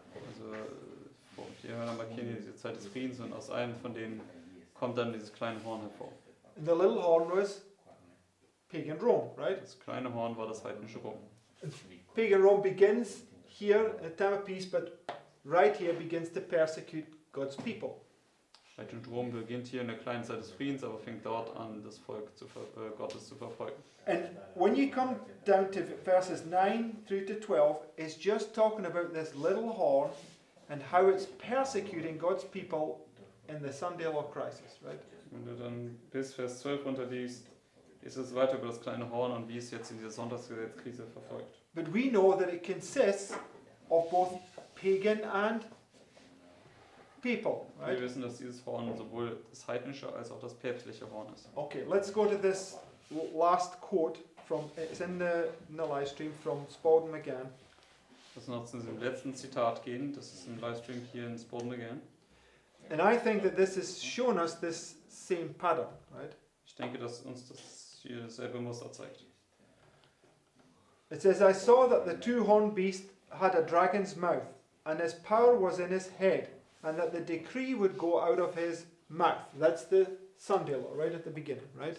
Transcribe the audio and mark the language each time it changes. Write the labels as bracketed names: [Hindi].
[German] Also 4 Hörner markieren hier diese Zeit des Friedens und aus einem von denen kommt dann dieses kleine Horn hervor. [English] And the little horn was pagan Rome, right? [German] Das kleine Horn war das heidnische Rom. [English] Pagan Rome begins here at time of peace, but right here begins to persecute God's people. [German] Heidnische Rom beginnt hier in der kleinen Zeit des Friedens, aber fängt dort an, das Volk Gottes zu verfolgen. [English] And when you come down to verses 9 through to 12, it's just talking about this little horn and how it's persecuting God's people in the Sunday law crisis, right? [German] Wenn du dann bis Vers 12 runterliest, ist es weiter über das kleine Horn und wie es jetzt in dieser Sonntagsgesetzkrise verfolgt. [English] But we know that it consists of both pagan and people, [German] Wir [English] right? [German] wissen, dass dieses Horn sowohl das heidnische als auch das päpstliche Horn ist. [English] Okay, let's go to this last quote from, it's in the live stream from Spalding McGann. [German] Lass uns noch zu diesem letzten Zitat gehen, das ist im Livestream hier in Spalding again. [English] And I think that this is showing us this same pattern, right? [German] Ich denke, dass uns das hier dasselbe Muster zeigt. [English] It says, I saw that the 2-horned beast had a dragon's mouth, and his power was in his head, and that the decree would go out of his mouth. That's the Sunday law, right at the beginning, right?